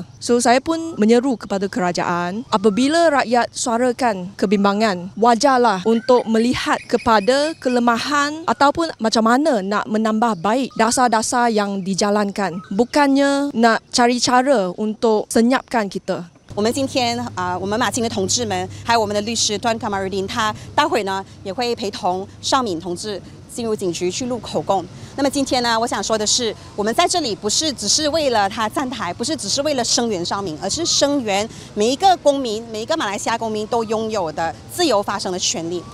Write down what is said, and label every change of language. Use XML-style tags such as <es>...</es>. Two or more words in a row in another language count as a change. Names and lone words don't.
<ms>So saya pun menyeru kepada kerajaan, apabila rakyat suarakan kebimbangan, wajarlah untuk melihat kepada kelemahan ataupun macam mana nak menambah baik dasar-dasar yang dijalankan, bukannya nak cari cara untuk senyapkan kita.</ms> <zh>我们今天我们马青的同志们，还有我们的律师段卡马瑞丁，他待会呢也会陪同邵敏同志进入警局去录口供。那么今天呢，我想说的是，我们在这里不是只是为了他站台，不是只是为了声援邵敏，而是声援每一个公民，每一个马来西亚公民都拥有的自由发声的权利。</zh>